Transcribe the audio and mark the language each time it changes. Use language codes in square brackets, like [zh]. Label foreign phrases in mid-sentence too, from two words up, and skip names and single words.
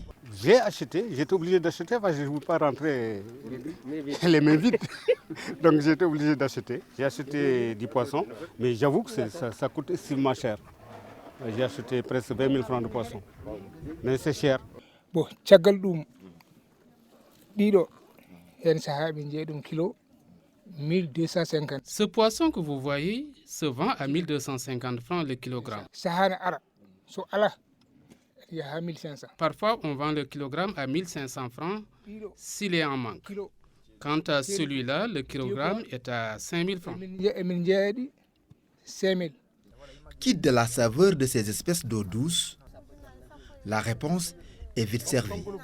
[fr] J'ai acheté, j'étais obligé d'acheter parce que je ne voulais pas rentrer les mains vides. Donc j'étais obligé d'acheter. J'ai acheté du poisson, mais j'avoue que ça coûte extrêmement cher. J'ai acheté presque 20 000 francs de poisson. Mais c'est cher. Bon, [ff] caggal ɗum ɗiɗo hen sahaa ɓe jeeyi ɗum kilo 1250. [fr] Ce poisson que vous voyez se vend à 1250 francs le kilogramme. [ff] Sahana ara so ala yaha 1500. [fr] Parfois, on vend le kilogramme à 1500 francs s'il est en manque. Quant à celui-là, le kilogramme est à 5000 francs. [ff] Emin jeeyaɗi 5000. [fr] Quitte de la saveur de ces espèces d'eau douce, la réponse est vite servie.